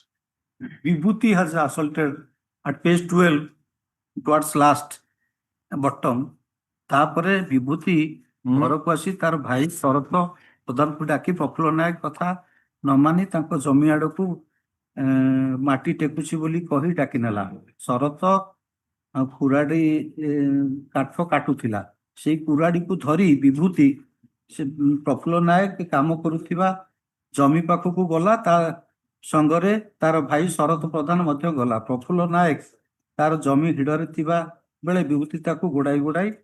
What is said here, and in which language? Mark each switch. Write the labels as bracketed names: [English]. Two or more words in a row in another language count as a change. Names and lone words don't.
[English] Vibhuti has assaulted at page 12 towards last bottom. [Odia] ତାପରେ ବିଭୂତି ଘରକୁ ଆସି ତାର ଭାଇ ଶରତ ପ୍ରଧାନକୁ ଡାକି ପ୍ରଫୁଲ୍ଲ ନାୟକ କଥା ନ ମାନି ତାଙ୍କ ଜମି ଆଡକୁ ମାଟି ଟେକୁଛି ବୋଲି କହି ଡାକି ନେଲା ଶରତ କୁରାଡି କାଠ କାଟୁଥିଲା ସେଇ କୁରାଡିକୁ ଧରି ବିଭୂତି ସେ ପ୍ରଫୁଲ୍ଲ ନାୟକ କାମ କରୁଥିବା ଜମି ପାଖକୁ ଗଲା ତା ସଙ୍ଗରେ ତାର ଭାଇ ଶରତ ପ୍ରଧାନ ମଧ୍ୟ ଗଲା ପ୍ରଫୁଲ୍ଲ ନାୟକ ତାର ଜମି ହିଡରେ ଥିବା ବେଳେ ବିଭୂତି ତାକୁ ଗୋଡାଇ ଗୋଡାଇ